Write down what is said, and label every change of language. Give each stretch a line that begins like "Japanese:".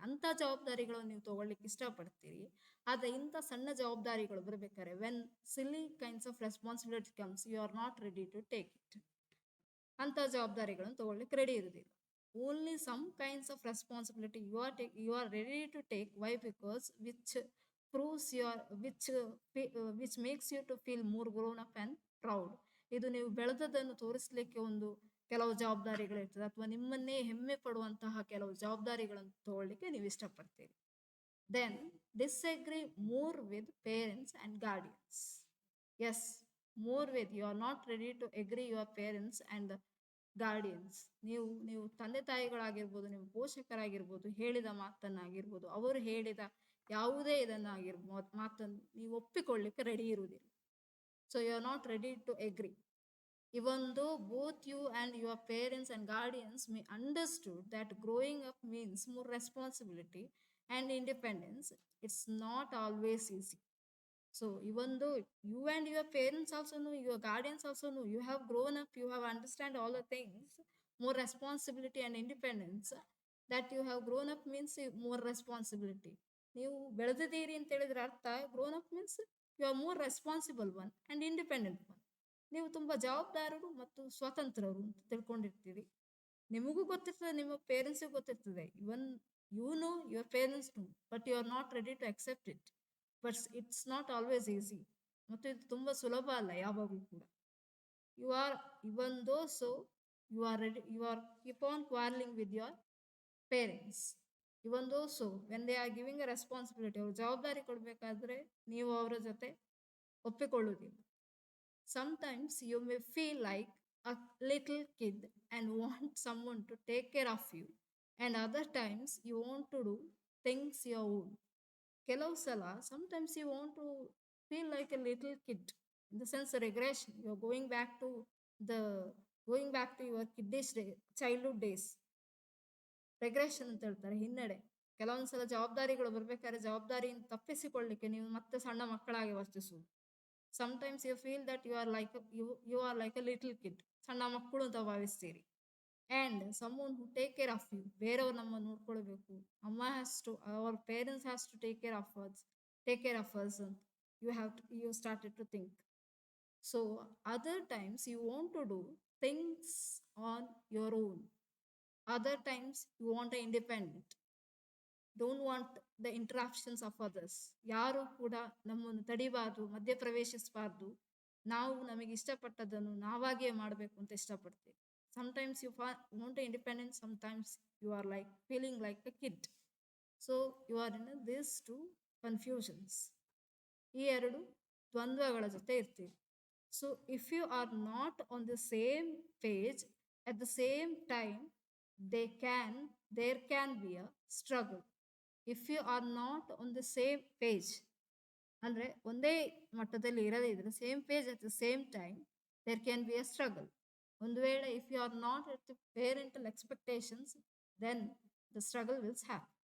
Kannada: ಅಂತ ಜವಾಬ್ದಾರಿಗಳನ್ನು ನೀವು ತಗೊಳ್ಳಿಕ್ಕೆ ಇಷ್ಟಪಡ್ತೀರಿ. ಆದ್ರೆ ಇಂಥ ಸಣ್ಣ ಜವಾಬ್ದಾರಿಗಳು ಬರ್ಬೇಕಾದ್ರೆ
English: When silly kinds of responsibility comes you are not ready to take it.
Kannada: ಅಂತ ಜವಾಬ್ದಾರಿಗಳನ್ನು ತಗೊಳ್ಳಿಕ್ಕೆ ರೆಡಿ ಇರುವುದಿಲ್ಲ.
English: Only some kinds of responsibility you are ready to take. Why? Because which proves your which makes you to feel more grown up and proud.
Kannada: ಇದು ನೀವು ಬೆಳೆದದನ್ನು ತೋರಿಸಲಿಕ್ಕೆ ಒಂದು ಕೆಲವು ಜವಾಬ್ದಾರಿಗಳಿರ್ತದೆ, ಅಥವಾ ನಿಮ್ಮನ್ನೇ ಹೆಮ್ಮೆ ಪಡುವಂತಹ ಕೆಲವು ಜವಾಬ್ದಾರಿಗಳನ್ನು ತಗೊಳ್ಳಿಕ್ಕೆ ನೀವು ಇಷ್ಟಪಡ್ತೀರಿ.
English: Then disagree more with parents and guardians. Yes, more with, you are not ready to agree your parents and guardians.
Kannada: ನೀವು ತಂದೆ ತಾಯಿಗಳಾಗಿರ್ಬೋದು, ನೀವು ಪೋಷಕರಾಗಿರ್ಬೋದು, ಹೇಳಿದ ಮಾತನ್ನಾಗಿರ್ಬೋದು, ಅವರು ಹೇಳಿದ ಯಾವುದೇ ಇದನ್ನಾಗಿರ್ಬೋದು ಮಾತನ್ನು ನೀವು ಒಪ್ಪಿಕೊಳ್ಳಿಕ್ಕೆ ರೆಡಿ ಇರುವುದಿಲ್ಲ.
English: So you are not ready to agree. Even though both you and your parents and guardians may understood that growing up means more responsibility and independence, it's not always easy. So even though you and your parents also know, your guardians also know, you have grown up, you have understand all the things, more responsibility and independence, that you have grown up means more responsibility.
Kannada: ನೀವು ಬೆಳೆದಿದ್ದೀರಿ ಅಂತ ಹೇಳಿದ್ರೆ ಅರ್ಥ
English: Grown up means you are more responsible one and independent one.
Kannada: ನೀವು ತುಂಬ ಜವಾಬ್ದಾರರು ಮತ್ತು ಸ್ವತಂತ್ರರು ಅಂತ ತಿಳ್ಕೊಂಡಿರ್ತೀರಿ. ನಿಮಗೂ ಗೊತ್ತಿರ್ತದೆ, ನಿಮ್ಮ ಪೇರೆಂಟ್ಸಿಗೂ ಗೊತ್ತಿರ್ತದೆ.
English: Even you know your parents know, but you are not ready to accept it. But it's not always easy.
Kannada: ಮತ್ತು ಇದು ತುಂಬ ಸುಲಭ ಅಲ್ಲ ಯಾವಾಗಲೂ ಕೂಡ.
English: You are even though so you are ready, you are keep on quarrelling with your parents. Even though so when they are giving a responsibility,
Kannada: ಅವ್ರು ಜವಾಬ್ದಾರಿ ಕೊಡಬೇಕಾದ್ರೆ ನೀವು ಅವರ ಜೊತೆ ಒಪ್ಪಿಕೊಳ್ಳುವುದಿಲ್ಲ.
English: Sometimes you may feel like a little kid and want someone to take care of you, and other times you want to do things your own.
Kannada: ಕೆಲವು ಸಲ
English: sometimes you want to feel like a little kid, in the sense regression. You are the going back to your kiddish childhood days.
Kannada: ರೆಗ್ರೆಷನ್ ಅಂತ ಹೇಳ್ತಾರೆ, ಹಿನ್ನಡೆ. ಕೆಲವೊಂದು ಸಲ ಜವಾಬ್ದಾರಿಗಳು ಬರ್ಬೇಕಾದ್ರೆ ಜವಾಬ್ದಾರಿಯನ್ನು ತಪ್ಪಿಸಿಕೊಳ್ಳಿಕ್ಕೆ ನೀವು ಮತ್ತೆ ಸಣ್ಣ ಮಕ್ಕಳಾಗಿ ವರ್ತಿಸುವುದು.
English: sometimes you feel that you are like a little kid,
Kannada: ಸಣ್ಣ ಮಕ್ಕಳು ಅಂತ ಭಾವಿಸ್ತೀರಿ.
English: and someone who take care of you,
Kannada: ಬೇರೆಯವ್ರು ನಮ್ಮನ್ನು ನೋಡ್ಕೊಳ್ಬೇಕು.
English: ಅಮ್ಮ has to, our parents has to take care of us ಅಂತ you started to think. So other times you want to do things on your own. Other times you want an independent, don't want the interruptions of others.
Kannada: ಯಾರು ಕೂಡ ನಮ್ಮನ್ನು ತಡಿಬಾರ್ದು, ಮಧ್ಯ ಪ್ರವೇಶಿಸಬಾರ್ದು. ನಾವು ನಮಗೆ ಇಷ್ಟಪಟ್ಟದನ್ನು ನಾವಾಗಿಯೇ ಮಾಡಬೇಕು ಅಂತ ಇಷ್ಟಪಡ್ತೀವಿ.
English: sometimes you want independence, sometimes you are like feeling like a kid. So you are in these two confusions.
Kannada: ಈ ಎರಡು ದ್ವಂದ್ವಗಳ ಜೊತೆ ಇರ್ತೀವಿ.
English: So if you are not on the same page, At the same time, there can be a struggle. If you are not on the same page,
Kannada: ಅಂದ್ರೆ ಒಂದೇ ಮಟ್ಟದಲ್ಲಿ ಇರದಿದ್ರೆ
English: Same page at the same time there can be a struggle.
Kannada: ಒಂದು ವೇಳೆ
English: If you are not at the parental expectations then the struggle wills have.